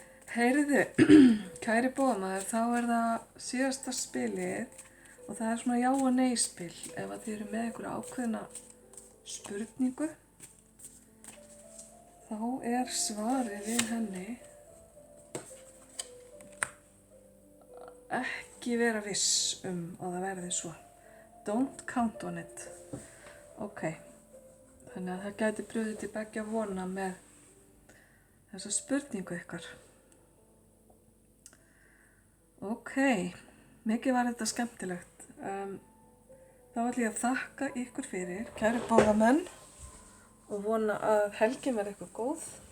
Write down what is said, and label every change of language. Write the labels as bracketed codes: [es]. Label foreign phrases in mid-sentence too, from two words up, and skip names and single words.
[is] Heyriðu, kæri bóðamaður, þá er það síðasta spilið og það er svona já og nei spil. Ef að þið eru með einhverja ákveðna spurningu, þá er svarið við henni ekki vera viss að það verði svo. [en] Don't count on it. [is] Ok, þannig að það gæti brugðið til beggja vona með þessa spurningu ykkar. Ok, mikið var þetta skemmtilegt. Þá ætlum ég að þakka ykkur fyrir, kæru bóðamenn, og vona að helgin verði ykkur góð.